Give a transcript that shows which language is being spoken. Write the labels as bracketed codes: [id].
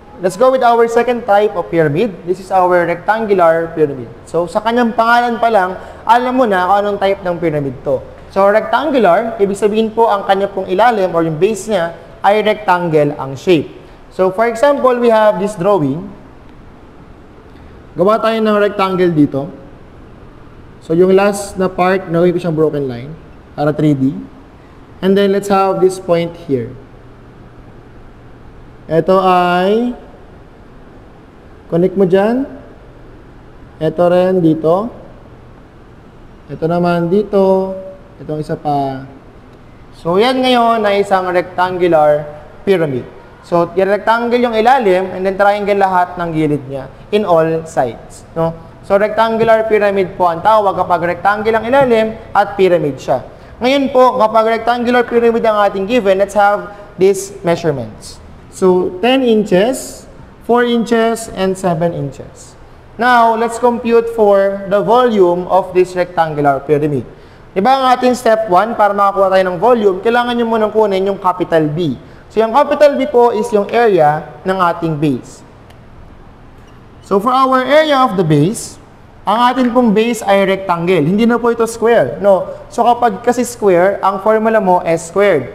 [en] Let's go with our second type of pyramid. This is our rectangular pyramid. [tl] So, sa kanyang pangalan pa lang, alam mo na kung anong type ng pyramid to. So, rectangular, ibig sabihin po ang kanya pong ilalim or yung base niya ay rectangle ang shape. [en] So, for example, we have this drawing. [tl] Gawa tayo ng rectangle dito. So, yung last na part, nagawin ko siyang broken line para 3D. [en] And then, let's have this point here. [tl] Ito ay connect mo dyan. Ito rin dito. Ito naman dito. Itong isa pa. So, yan ngayon ay isang rectangular pyramid. So, yung rectangle yung ilalim and then triangle lahat ng gilid niya [en] in all sides. [tl] No? So, rectangular pyramid po ang tawag kapag rectangle ang ilalim at pyramid siya. Ngayon po, kapag rectangular pyramid ang ating given, [en] let's have these measurements. So, 10 inches, 4 inches, and 7 inches. Now, let's compute for the volume of this rectangular pyramid. [tl] Diba ang ating step 1, para makakuha tayo ng volume, kailangan nyo munang kunin yung capital B. So, yung capital B po is yung area ng ating base. [en] So, for our area of the base, [tl] ang atin pong base ay rectangle. Hindi na po ito square. No? So, kapag kasi square, ang formula mo S squared.